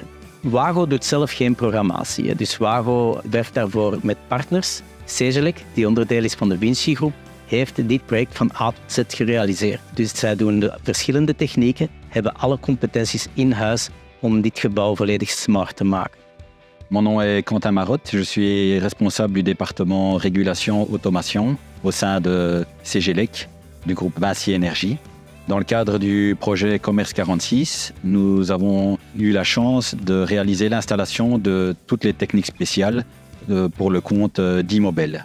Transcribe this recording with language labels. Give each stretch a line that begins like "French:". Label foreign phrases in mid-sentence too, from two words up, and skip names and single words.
Dutch: Wago doet zelf geen programmatie. Dus Wago werkt daarvoor met partners. Cegelec, die onderdeel is van de Vinci Groep, heeft dit project van A tot Z gerealiseerd. Dus zij doen de verschillende technieken, hebben alle competenties in huis om dit gebouw volledig smart te maken.
French: Mon nom est Quentin Marotte, je suis responsable du département Régulation Automation au sein de Cegelec, du groupe Vinci Énergie. Dans le cadre du projet Commerce 46, nous avons eu la chance de réaliser l'installation de toutes les techniques spéciales pour le compte d'Immobel.